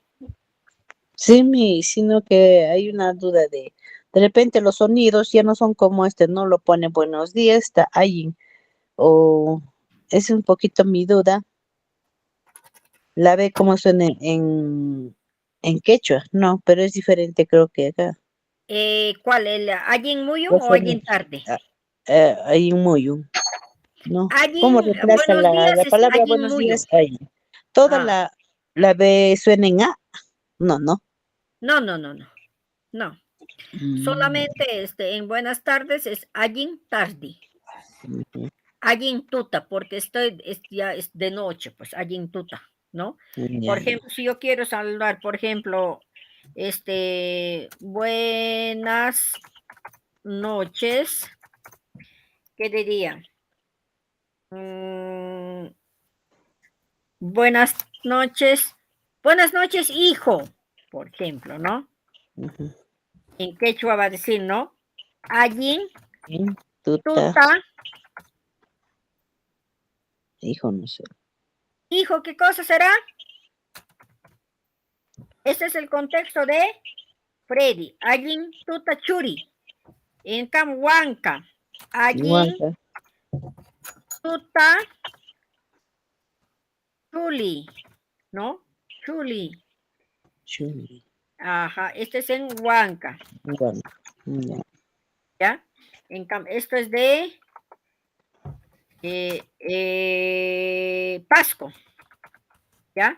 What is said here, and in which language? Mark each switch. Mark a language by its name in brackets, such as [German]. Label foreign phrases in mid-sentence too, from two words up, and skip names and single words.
[Spanish] Sí, sino que hay una duda de repente los sonidos ya no son como no lo pone buenos días, está ahí, o es un poquito mi duda, la ve como suena en quechua, no, pero es diferente creo que acá, ¿Cuál? ¿El [Quechua] allin muyun [Spanish] los o allin sonidos, tarde? hay un muy, ¿no? ¿Cómo Allin, reemplaza buenos días la es palabra allin buenos muyun. días? Ahí. Toda Ah, la B suena en A, no, no. no. Mm, Solamente en buenas tardes es allin tarde. ujú, [Quechua] Allin tuta, [Spanish] porque ya es de noche, pues [Quechua] allin tuta, [Spanish] ¿no? ya, Por ya. ejemplo, si yo quiero saludar, por ejemplo, buenas noches, ¿qué diría? Mm, buenas noches, hijo, por ejemplo, ¿no? Ujú. En quechua va a decir, ¿no? Allin Bien, tuta, tuta, hijo, no sé. hijo, ¿qué cosa será? Este es el contexto de Freddy. [Quechua] Allin tuta churi. [Spanish] En Huanca. Allin Igual, [Quechua] tuta chuli, ¿no? Chuli. [Spanish] chuli, Ajá, este es en Huanca, igual, ya. ¿ya? Esto es de Pasco, ¿ya?